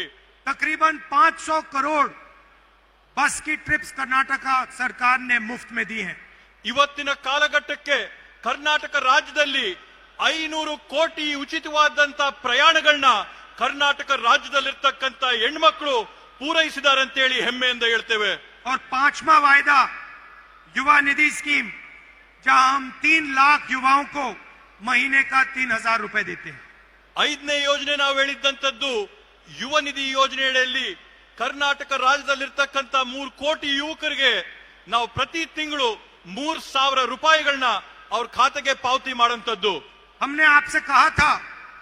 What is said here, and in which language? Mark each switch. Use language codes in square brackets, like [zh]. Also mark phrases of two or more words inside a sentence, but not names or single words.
[hi] तकरीबन 500 करोड़ बस की ट्रिप्स कर्नाटक सरकार ने मुफ्त में दी हैं. [kn] ಇವತ್ತಿನ ಕಾಲಘಟ್ಟಕ್ಕೆ ಕರ್ನಾಟಕ ರಾಜ್ಯದಲ್ಲಿ 500 ಕೋಟಿ ಉಚಿತವಾದಂತ ಪ್ರಯಾಣಗಳನ್ನ ಕರ್ನಾಟಕ ರಾಜ್ಯದಲ್ಲಿರ್ತಕ್ಕಂಥ ಹೆಣ್ಮಕ್ಳು ಪೂರೈಸಿದ್ದಾರೆ ಅಂತ ಹೇಳಿ ಹೆಮ್ಮೆಯಿಂದ ಹೇಳ್ತೇವೆ. [hi] और पांचवा वायदा युवा निधि स्कीम, जहां हम 3 लाख युवाओं को महीने का 3,000 रुपए देते हैं. [kn] 5ನೇ ಯೋಜನೆ ನಾವು ಹೇಳಿದ್ದಂತದ್ದು ಯುವ ನಿಧಿ ಯೋಜನೆಯಲ್ಲಿ ಕರ್ನಾಟಕ ರಾಜ್ಯದಲ್ಲಿರ್ತಕ್ಕಂಥ 3 ಕೋಟಿ ಯುವಕರಿಗೆ ನಾವು ಪ್ರತಿ ತಿಂಗಳು 3,000 ರೂಪಾಯಿಗಳನ್ನ ಅವ್ರ ಖಾತೆಗೆ ಪಾವತಿ ಮಾಡುವಂತದ್ದು. [hi] हमने आपसे कहा था